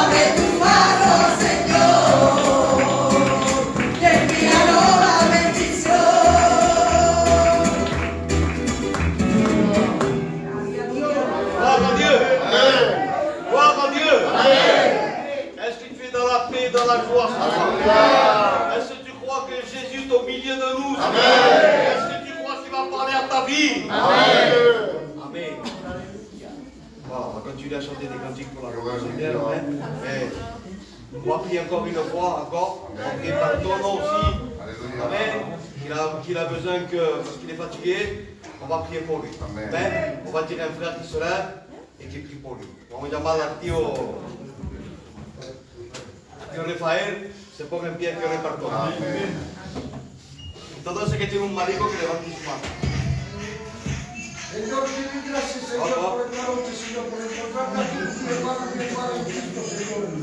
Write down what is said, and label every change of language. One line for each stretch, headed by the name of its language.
Spanish: Abre tu mano, Señor, y envíanos la bendición.
French: Gloire à Dieu. Gloire à Dieu. Est-ce que tu es dans la paix, dans la joie ce soir? Est-ce que tu crois que Jésus est au milieu de nous? Est-ce que tu crois qu'il va parler à ta vie? Amen. Bon, on va continuer à chanter des cantiques pour la gloire du Seigneur. Mais on va prier encore une fois, encore. On va prier par ton nom aussi. Amen. Qu'il a besoin que, parce qu'il est fatigué, on va prier pour lui. Amen. On va dire un frère qui se lève et qui prie pour lui.
Spanish: Vamos a llamar al tío Rafael, se ponga en pie que ore para todos. Todo ese que tiene un marido que levante su mano. Señor, te doy gracias, Señor, por esta noche, Señor, por encontrarme aquí, mi hermano en Cristo, Señor.